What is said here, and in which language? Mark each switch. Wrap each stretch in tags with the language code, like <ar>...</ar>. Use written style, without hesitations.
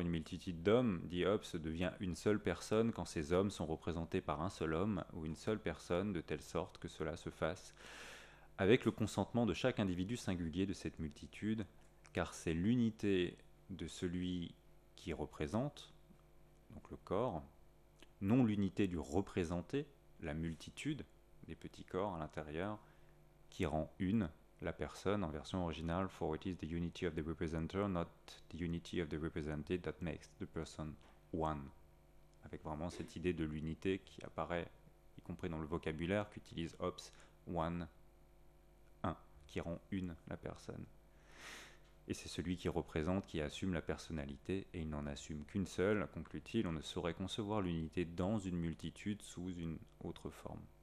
<fr>Une multitude d'hommes, dit Hobbes, devient une seule personne quand ces hommes sont représentés par un seul homme ou une seule personne, de telle sorte que cela se fasse avec le consentement de chaque individu singulier de cette multitude, car c'est l'unité de celui qui représente, donc le corps, non l'unité du représenté, la multitude des petits corps à l'intérieur, qui rend une la personne. En version originale,</fr> <en>for it is the unity of the representer, not the unity of the represented, that makes the person one.</en> <fr>Avec vraiment cette idée de l'unité qui apparaît, y compris dans le vocabulaire qu'utilise Hobbes, one, un, qui rend une la personne. Et c'est celui qui représente, qui assume la personnalité, et il n'en assume qu'une seule, conclut-il. On ne saurait concevoir l'unité dans une multitude sous une autre forme.</fr>